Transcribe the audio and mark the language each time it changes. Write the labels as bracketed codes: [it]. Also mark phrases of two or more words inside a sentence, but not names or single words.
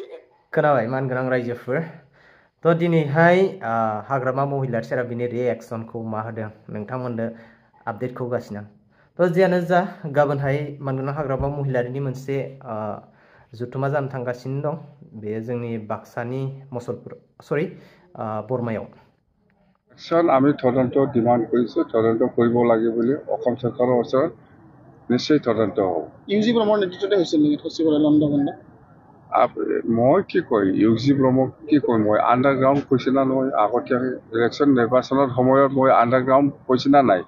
[brx] खोनाबाय मानगोनां रायजोफोर। तो दिनैहाय हाग्रामा महिलारि सारा बिनि रिएक्सनखौ मा होदों नोंथांमोननो आपडेटखौ होगासिनो। तो जियानो जा गाबोनहाय मानगोनां हाग्रामा महिलारिनि मोनसे जुथुमा जानो थांगासिनो दं। बेयो जोंनि बाक्सानि बरमायाव। [as] আমি তদন্ত ডিমান্ড কৰিছোঁ, তদন্ত কৰিব লাগে বুলি অসম চৰকাৰৰ ওচৰত নিশ্চয় তদন্ত হ'ব। ইউজি ব্ৰহ্মৰ নেতৃত্বতে হৈছিল নেকি থচিবলৈ লণ্ডভণ্ড? মই কি কয় ইউজি ব্ৰহ্মক কি কয়? মই আণ্ডাৰগ্ৰাউণ্ড কৈছে না নহয়? আগতীয়াকৈ ইলেকশ্যন নিৰ্বাচনৰ সময়ত মই আণ্ডাৰগ্ৰাউণ্ড কৈছে না নাই?